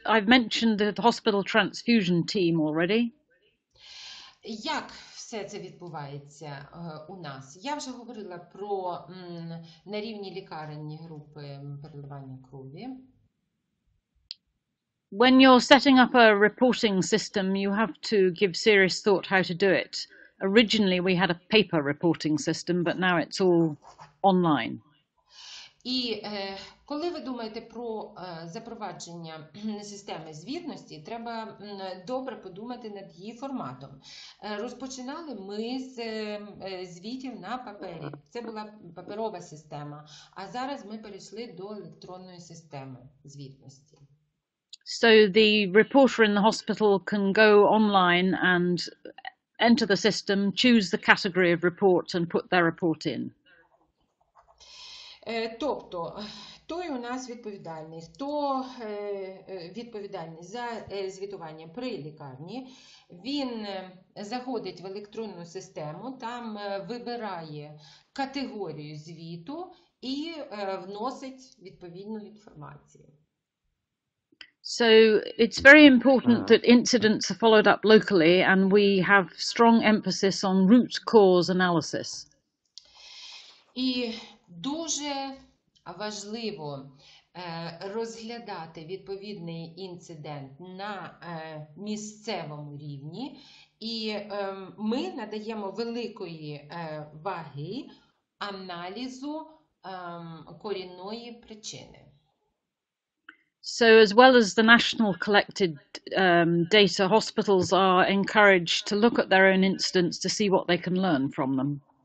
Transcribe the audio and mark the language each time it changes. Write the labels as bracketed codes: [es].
[en] I've mentioned the hospital transfusion team already. [uk] Як все це відбувається у нас? Я вже говорила про на рівні лікарень групи переливання крові. [en] When you're setting up a reporting system, you have to give serious thought how to do it. Originally, we had a paper reporting system, but now it's all online. [uk] І коли ви думаєте про запровадження системи звітності, треба добре подумати над її форматом. Розпочинали ми з звітів на папері. Це була паперова система, а зараз ми перейшли до електронної системи звітності. [en] So the reporter in the hospital can go online and enter the system, choose the category of report and put their report in. [uk] Тобто, той у нас відповідальний, хто відповідальний за звітування при лікарні, він заходить в електронну систему, там вибирає категорію звіту і вносить відповідну інформацію. [en] So it's very important that incidents are followed up locally and we have strong emphasis on root cause analysis. [uk] І дуже важливо розглядати відповідний інцидент на місцевому рівні, і ми надаємо великої ваги аналізу корінної причини. [en] So as well as the national collected data, hospitals are encouraged to look at their own incidents to see what they can learn from them.